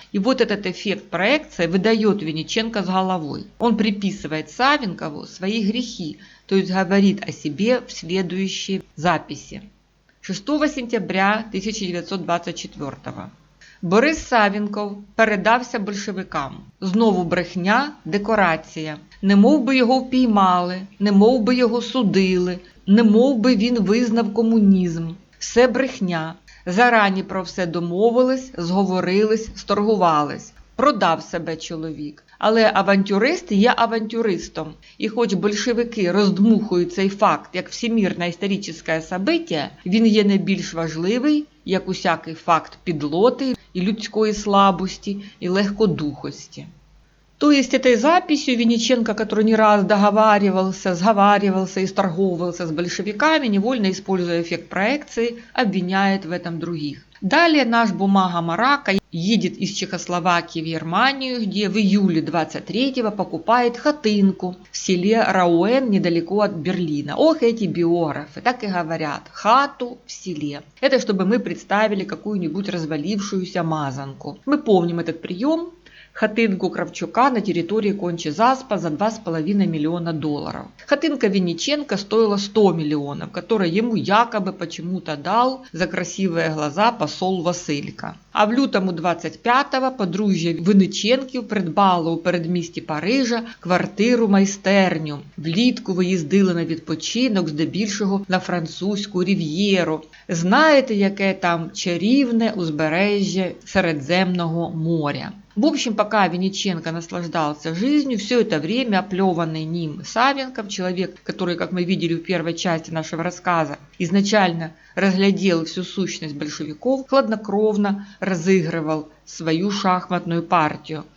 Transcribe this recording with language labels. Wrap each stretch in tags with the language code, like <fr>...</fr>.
<ru>И вот этот эффект проекции выдает Винниченко с головой. Он приписывает Савенкову свои грехи, то есть говорит о себе в следующей записи.</ru> <uk>6 сентября 1924 Борис Савенков передався большевикам. Знову брехня, декорація. Немов би його впіймали, немов би його судили, немов би він визнав комунізм. Все брехня. Зарані про все домовились, зговорились, сторгувались. Продав себе чоловік. Але авантюрист є авантюристом. І хоч большевики роздмухують цей факт як всемірне історичне событие, він є не більш важливий, як усякий факт підлоти і людської слабості, і легкодухості.</uk> <ru>То есть этой записью Винниченко, который не раз договаривался, сговаривался и сторговывался с большевиками, невольно используя эффект проекции, обвиняет в этом других. Далее наш бумага Марака едет из Чехословакии в Германию, где в июле 23-го покупает хатынку в селе Рауэн недалеко от Берлина. Ох, эти биографы, так и говорят, хату в селе. Это чтобы мы представили какую-нибудь развалившуюся мазанку. Мы помним этот прием. Хатынку Кравчука на территории Кончи-Заспа за $2,5 миллиона. Хатынка Винниченко стоила 100 миллионов, которые ему якобы почему-то дал за красивые глаза посол Василька.</ru> <uk>А в лютому 25-го подружжя Винниченків придбало у передмісті Парижа квартиру-майстерню. Влітку виїздили на відпочинок, здебільшого на французьку рів'єру. Знаєте, яке там чарівне узбережжя Середземного моря.</uk> <ru>В общем, пока Винниченко наслаждался жизнью, все это время оплеванный ним Савенков, человек, который, как мы видели в первой части нашего рассказа, изначально разглядел всю сущность большевиков, хладнокровно разыгрывал свою шахматную партию.</ru>